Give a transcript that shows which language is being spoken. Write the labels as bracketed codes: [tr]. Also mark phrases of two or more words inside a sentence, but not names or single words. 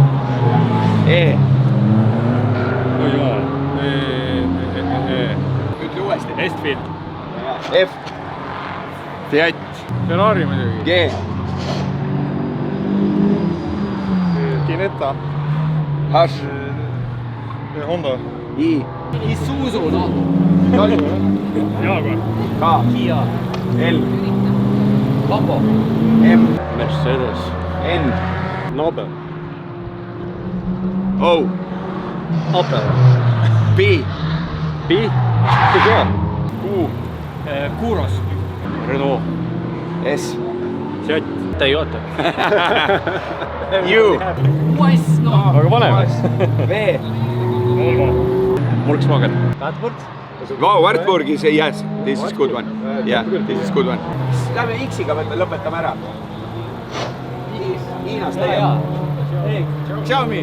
[et] E. Ütle uuesti. Estfield. F. Fiat. Ferrari muidugi. G. Ginetta. H. Honda. I. Isuzu, no. Jaguar. K. Kia. L. Lambo. M. Mercedes. N. Nobel. O. Opel. P. P. Peugeot. Q. Kuros. Renault. S. Seat. Toyota. U. Ues, no. Aga paneme. V. Volkswagen. [en] Wow, Wartburg is a yes. This is good one. Yeah, this is good one. [et] Lähme X-iga lõpetame ära. Hiinas tegema. Xiaomi.